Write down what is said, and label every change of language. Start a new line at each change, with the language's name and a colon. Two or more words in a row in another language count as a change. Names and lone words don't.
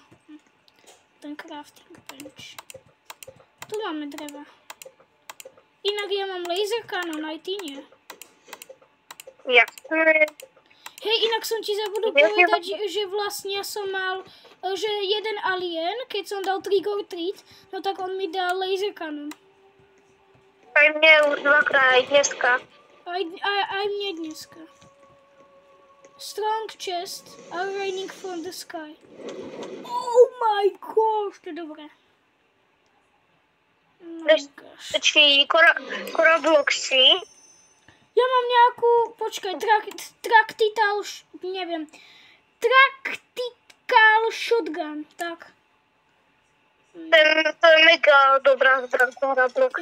Slovak: Ten
English: crafting bench.
Slovak: Tu máme dreva. Inak ja mám
English: laser cannon,
Slovak: aj ty nie. Jasné. Hej, inak som ti zabudol povedať, že vlastne ja som mal, že jeden alien, keď som dal
English: trick or treat,
Slovak: no tak on mi dal
English: laser cannon.
Slovak: Aj mne už dvakrát, aj dneska. Aj mne dneska.
English: Strong chest are raining from the sky. Oh my gosh,
Slovak: to je dobré. No gosh. Či Robloxy. Ja mám nejakú, počkaj, Tactical Shotgun, tak. To je mega dobrá zbranka na Robloxy.